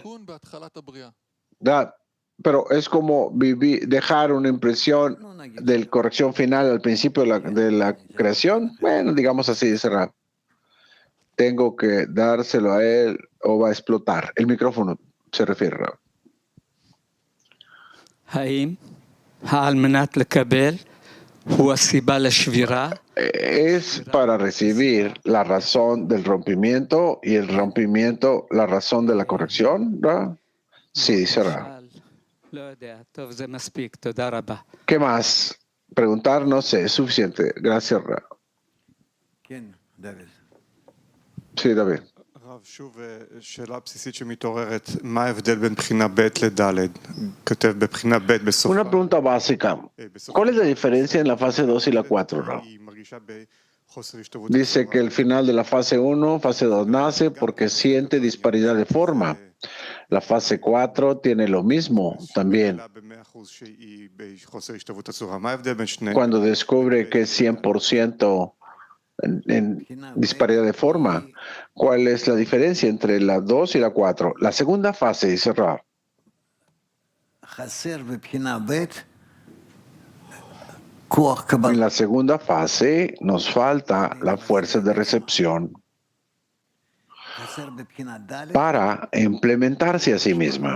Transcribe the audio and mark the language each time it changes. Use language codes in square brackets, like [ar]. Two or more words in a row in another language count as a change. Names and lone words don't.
[es] ¿Verdad? Pero es como dejar una impresión de corrección final al principio de la creación. Bueno, digamos así, cerrar. Tengo que dárselo a él o va a explotar. El micrófono se refiere, Rab. [he] האם על מנת לקבל הוא הסיבה לשבירה? [es] Es para recibir la razón del rompimiento y el rompimiento la razón de la corrección, ¿verdad? Sí, dice Rab. [he] לא יודע, טוב, זה מספיק, תודה רבה. [es] ¿Qué más? Preguntar, no sé, es suficiente. Gracias, Rab. Sí, David. [he] רב, שוב שאלה בסיסית שמתעוררת, מה ההבדל בין בחינה ב' לד'? כותב בבחינה ב' בסופה. [es] Una pregunta básica. ¿Cuál es la diferencia en la fase 2 y la 4, Rab? [he] היא מרגישה בחוסר השתוות. [es] Dice que el final de la fase 1, fase 2 nace porque siente disparidad de forma. La fase 4 tiene lo mismo también. [he] ב-100% שהיא בחוסר השתוות הצורה. מה ההבדל בין שני? [es] Cuando descubre que es 100% en disparidad de forma, ¿cuál es la diferencia entre la 2 y la 4? La segunda fase, dice Rab. En la segunda fase nos falta la fuerza de recepción para implementarse a sí misma.